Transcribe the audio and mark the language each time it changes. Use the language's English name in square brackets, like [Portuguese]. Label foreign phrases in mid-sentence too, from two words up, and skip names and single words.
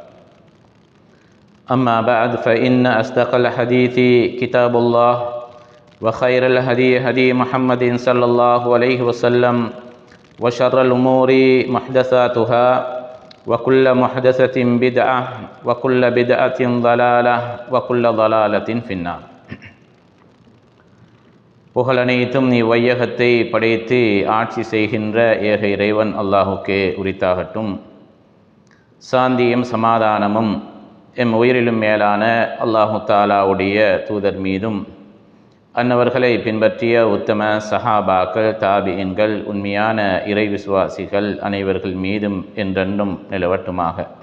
[Arabic] أما بعد، فإن أصدق الحديث كتاب الله وخير الهدي هدي محمد صلى الله عليه وسلم وشر الأمور محدثاتها وكل محدثة بدعة وكل بدعة ضلالة وكل ضلالة في النار. [Tamil] புகழனைத்தும் நீ வையகத்தை படைத்து ஆட்சி செய்கின்ற ஏக இறைவன் அல்லாஹுக்கே உரித்தாகட்டும். சாந்தியும் சமாதானமும் எம் உயிரிலும் மேலான [Arabic] الله تعالى [Tamil] தூதர் மீதும் அன்னவர்களை பின்பற்றிய உத்தம சஹாபாக்கள், தாபியின்கள், உண்மையான இறை விசுவாசிகள் அனைவர்கள் மீதும் என்றென்றும் நிலவட்டுமாக.